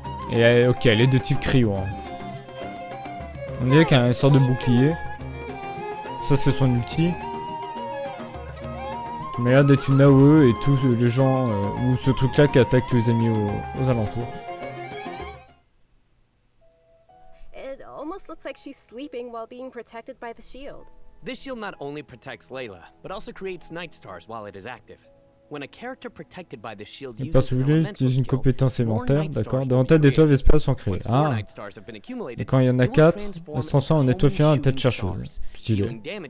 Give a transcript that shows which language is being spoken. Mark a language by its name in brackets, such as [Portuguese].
[French] Et ok, elle est de type cryo. Hein. On dirait qu'elle a une sorte de bouclier. Ça, c'est son ulti. Qui m'a l'air d'être une AOE et tous les gens, ou ce truc-là qui attaque tous les ennemis aux alentours. [English] It almost looks like she's sleeping while being protected by the shield. This shield not only protects Layla, but also creates night stars while it is active. When a character protected by the shield uses [French] une compétence élémentaire, d'accord. Davantage d'étoiles vespères sont créées. Ah. Et quand il y en a 4, elles se transforment en étoile filante à tête chercheuse. Stylé.